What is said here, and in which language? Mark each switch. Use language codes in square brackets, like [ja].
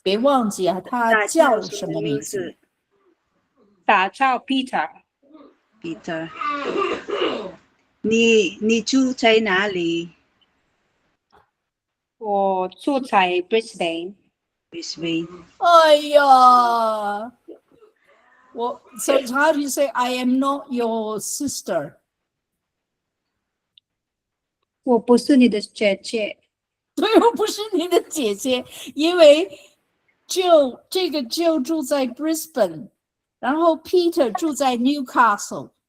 [zh] 别忘记啊，他叫什么名字？他叫 Peter。你住在哪里？我住在 Brisbane。 [en] 哎呀，So how do you say I am not your sister? [zh] 我不是你的姐姐。对，我不是你的姐姐，因为这个就住在 Brisbane， 然后 Peter 住在 Newcastle。